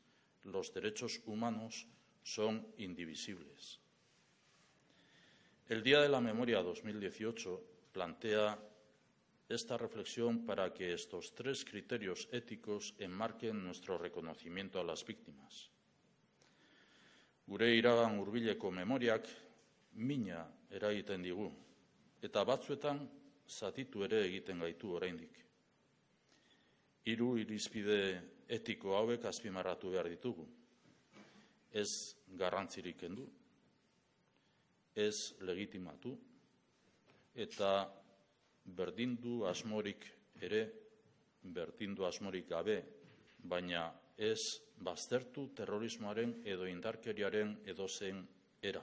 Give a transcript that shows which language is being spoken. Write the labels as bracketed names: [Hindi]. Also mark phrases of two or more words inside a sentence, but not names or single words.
[Spanish] Los derechos humanos son indivisibles. El Día de la Memoria 2018 plantea esta reflexión para que estos 3 criterios éticos enmarquen nuestro reconocimiento a las víctimas. [Basque] Gure iragan hurbileko memoriak mina eragiten digu, eta batzuetan zatitu ere egiten gaitu oraindik. 3 irizpide etiko hauek azpimarratu behar ditugu. Ez garrantzirik kendu, ez legitimatu, eta berdindu asmorik ere, berdindu asmorik gabe, baina ez baztertu terrorismoaren edo indarkeriaren edozein era.